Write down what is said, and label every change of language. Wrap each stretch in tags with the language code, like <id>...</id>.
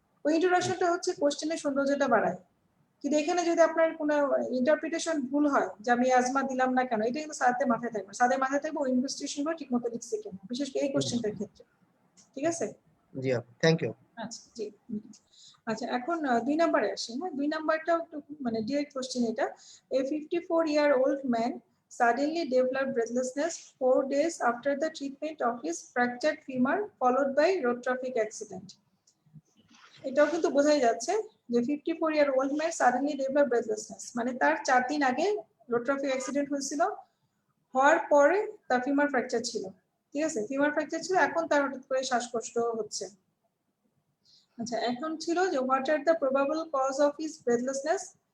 <bn>ওই ইন্ট্রোডাকশনটা হচ্ছে কোশ্চেনের সৌন্দর্যটা বাড়ায়, কিন্তু এখানে যদি আপনার কোনো ইন্টারপ্রিটেশন ভুল হয় যে আমি অ্যাজমা দিলাম না কেন, এটা কিন্তু সাথে মাথায় থাকবে, সাথে মাথায় থাকবে ওই ইনভেস্টিগেশনগুলো ঠিকমতো লিখছে কিনা, বিশেষ করে এই কোশ্চেনটার ক্ষেত্রে। ঠিক আছে? জি আপু, থ্যাংক ইউ। আচ্ছা জি। আচ্ছা এখন 2 নম্বরে আসি। হ্যাঁ, 2 নাম্বারটাও একটু মানে ডিরেক্ট কোশ্চেন এটা।</bn> <en>A 54-year-old man suddenly developed breathlessness 4 days after the treatment of his fractured femur followed by road traffic accident.</en> <bn>এটাও কিন্তু বোঝাই যাচ্ছে যে</bn> <en>54-year-old man suddenly developed breathlessness</en> <bn>মানে তার 4 দিন আগে রোড ট্রাফিক অ্যাক্সিডেন্ট হয়েছিল, হওয়ার পরে তার ফিমার ফ্র্যাকচার ছিল। ঠিক আছে, ফিমার ফ্র্যাকচার ছিল, এখন তার হঠাৎ করে শ্বাসকষ্ট হচ্ছে। আচ্ছা, এখন ছিল যে</bn> <en>What are the probable cause of his breathlessness.</en>